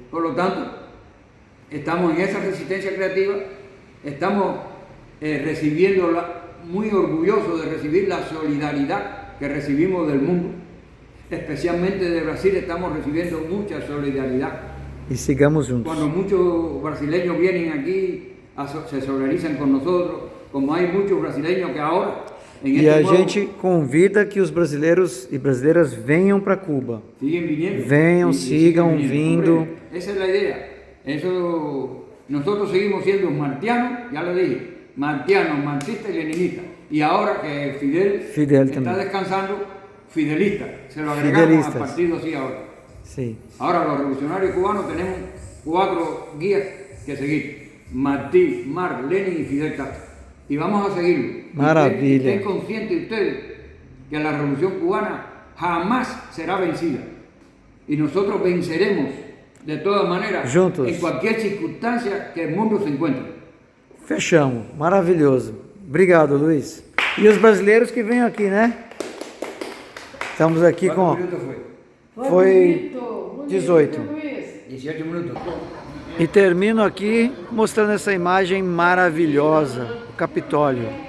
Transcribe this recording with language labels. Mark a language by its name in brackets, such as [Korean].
[Spanish] Por lo tanto, estamos en esa resistencia creativa, estamos recibiendo, muy orgullosos de recibir la solidaridad que recibimos del mundo. Especialmente de Brasil estamos recibiendo mucha solidaridad. [Portuguese] E sigamos juntos. [Spanish] Cuando muchos brasileños vienen aquí, se solidarizan con nosotros, como hay muchos brasileños que ahora... [Portuguese] E a gente convida que os brasileiros e brasileiras venham para Cuba. [Spanish] Siguen viniendo. [Portuguese] Venham, sigam vindo. [Spanish] Hombre, esa es la idea. Eso, nosotros seguimos siendo martianos, ya lo dije, martianos, marxistas y leninistas. Y ahora que Fidel está también. descansando, fidelista. Se lo agregamos al partido así ahora. Sí. Ahora los revolucionarios cubanos tenemos 4 guías que seguir. Martí, Marx, Lenin y Fidel Castro. Y vamos a seguirlo. Maravilla. Estén conscientes ustedes que la revolución cubana jamás será vencida. Y nosotros venceremos de todas maneras juntos, en cualquier circunstancia que el mundo se encuentre. [Portuguese] Fechamos. Maravilhoso. Obrigado, Luiz. E os brasileiros que vêm aqui, né? Estamos aqui com... Foi 18. 18 minutos. E termino aqui mostrando essa imagem maravilhosa, o Capitólio.